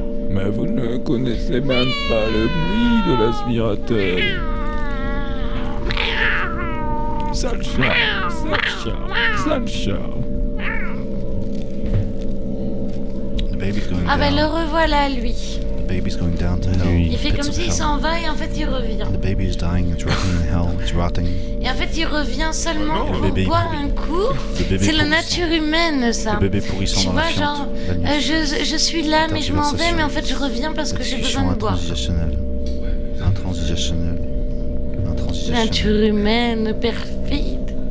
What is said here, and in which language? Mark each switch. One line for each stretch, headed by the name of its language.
French: Mais vous ne connaissez même pas le bruit de l'aspirateur. Sale chat, sale chat, sale chat.
English: The baby's going down.
French: Ah ben le revoilà lui.
English: The baby's going down to hell.
French: Il fait comme s'il s'en va et en fait il revient.
English: The baby is dying, it's rotting in hell, it's rotting.
French: Et en fait il revient seulement pour bébé, boire un coup. C'est la nature humaine ça. Le bébé pourrissant dans la fiente. Tu vois genre, je suis là mais je m'en vais mais en fait je reviens parce que j'ai besoin de boire. Intransigeationnel. Intransigeationnel. Intransigeationnel. Nature humaine, perfide.